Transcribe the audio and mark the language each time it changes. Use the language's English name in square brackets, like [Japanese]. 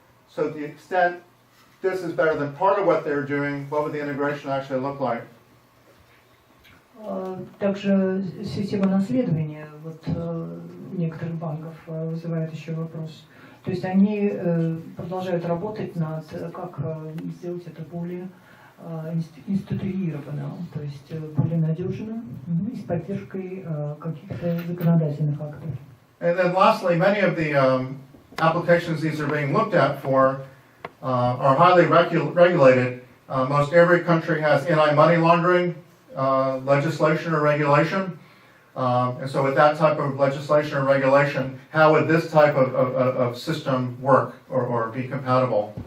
[English] So to the extent this is better than part of what they're doing, what would the integration actually look like? [Russian] Также система наследования некоторых банков вызывает еще вопрос. То есть они продолжают работать над как сделать это более институированно, то есть более надежно и с поддержкой каких-то законодательных актов. [English] And then lastly, many of the applications these are being looked at for are highly regulated. Most every country has anti-money laundering legislation or regulation. And so with that type of legislation or regulation, how would this type of system work or be compatible?